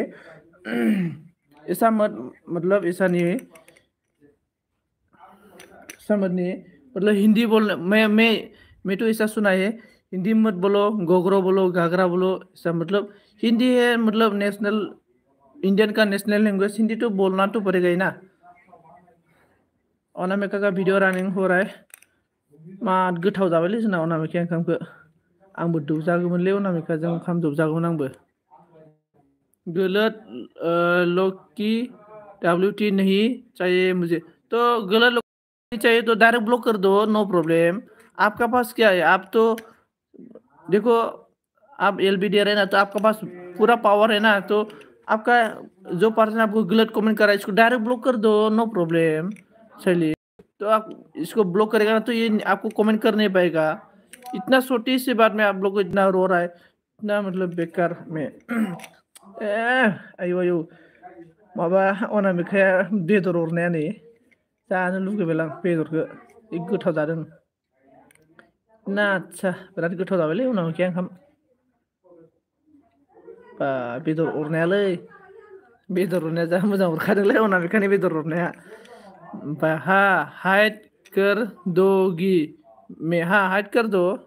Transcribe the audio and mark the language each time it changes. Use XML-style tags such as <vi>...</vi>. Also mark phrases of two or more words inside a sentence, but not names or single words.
<hi>ऐसा मतलब ऐसा नहीं है, ऐसा मत नहीं है, मतलब हिंदी बोलने मैं तो ऐसा सुना है, हिंदी मत बोलो, गोगरो बोलो, घाघरा बोलो, ऐसा मतलब हिंदी है, मतलब</hi> <en>national Indian</en> <hi>का</hi> <en>national language,</en> <hi>हिंदी तो बोलना तो पड़ेगा ही ना। अनामिका का वीडियो रनिंग हो रहा है।</hi> <brx>मा गोथाव जाबायलै जोंना अनामिका ओंखामखौ, आंबो दौजागौमोनलै अनामिकाजों ओंखाम दौजागौमोन आंबो।</brx> <hi>गलत लोग की WT नहीं चाहिए मुझे, तो गलत लोग नहीं चाहिए तो</hi> <en>direct block</en> <hi>कर दो,</hi> <en>no problem.</en> <hi>आपका पास क्या है, आप तो देखो आप एलबी दे रहे हैं ना, तो आपका पास पूरा पावर है ना, तो आपका जो पर्सन आपको गलत कमेंट कर रहा है इसको</hi> <en>direct block</en> <hi>कर दो,</hi> <en>no problem</en> <hi>चलिए। तो आप इसको ब्लॉक करेगा ना तो ये आपको कमेंट कर नहीं पाएगा। इतना छोटी सी बात में आप लोग को इतना रो रहा है, इतना मतलब बेकार में।</hi> <brx>आयु आयु माबा अनामिकाया बेदर अरनाया नै जानो लुगैबाय आं बेदरखौ गोथाव जादों ना। आदसा बिराद गोथाव जाबायलै अनामिकाया ओंखाम बा बेदर अरनायालै। बेदर अरनाया जा मोजां अरखादोंलै अनामिकानि बेदर अरनाया।</brx> <hi>ओमफ्राय हाइड कर दोगी में हाइड कर दो।</hi>